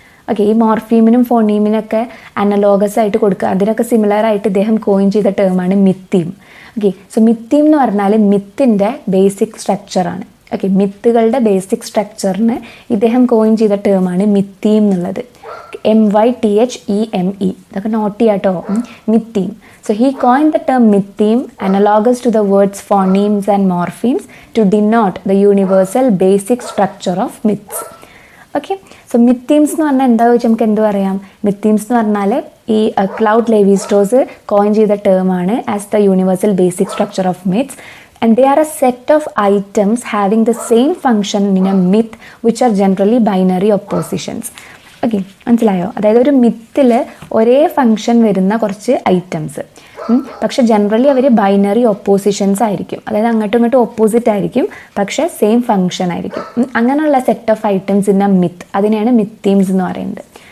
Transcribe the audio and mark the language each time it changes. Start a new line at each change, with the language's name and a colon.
Malayalam: Okay, ഈ മോർഫീമിനും ഫോണീമിനൊക്കെ analogous ആയിട്ട് കൊടുക്കുക, അതിനൊക്കെ സിമിലർ ആയിട്ട് ഇദ്ദേഹം കോയിൻ ചെയ്ത ടേമാണ് മിത്തീം. ഓക്കെ, സോ മിത്തീം എന്ന് പറഞ്ഞാൽ മിത്തിൻ്റെ ബേസിക് സ്ട്രക്ചറാണ്. ഓക്കെ, മിത്തുകളുടെ ബേസിക് സ്ട്രക്ചറിന് ഇദ്ദേഹം കോയിൻ ചെയ്ത ടേമാണ് മിത്തീം എന്നുള്ളത്. MYTHEME, ഇതൊക്കെ നോട്ട് ചെയ്യാട്ടോ, മിത്തീം.
English: So he coined the term mytheme, analogous to the words phonemes and morphemes, to denote the universal basic structure of myths.
Malayalam: Okay, so mythemes എന്ന് പറഞ്ഞാൽ എന്താ ചോദിച്ചാൽ നമുക്ക് എന്ത് പറയാം? mythemes എന്ന് പറഞ്ഞാൽ ഈ ക്ലൗഡ് ലെവി-സ്ട്രോസ് കോയിൻ ചെയ്ത ടേമാണ്
English: As the universal basic structure of myths, and they are a set of items having the same function in a myth which are generally binary oppositions.
Malayalam: Okay, മനസ്സിലായോ? അതായത് ഒരു മിത്തിൽ ഒരേ function വരുന്ന കുറച്ച് items, പക്ഷെ generally അവർ binary oppositions ആയിരിക്കും. അതായത് അങ്ങോട്ടും ഇങ്ങോട്ടും ഓപ്പോസിറ്റ് ആയിരിക്കും, പക്ഷേ സെയിം ഫങ്ഷൻ ആയിരിക്കും.
English: അങ്ങനെയുള്ള set of items in a myth,
Malayalam: അതിനെയാണ് മിത്തീംസ് എന്ന് പറയുന്നത്.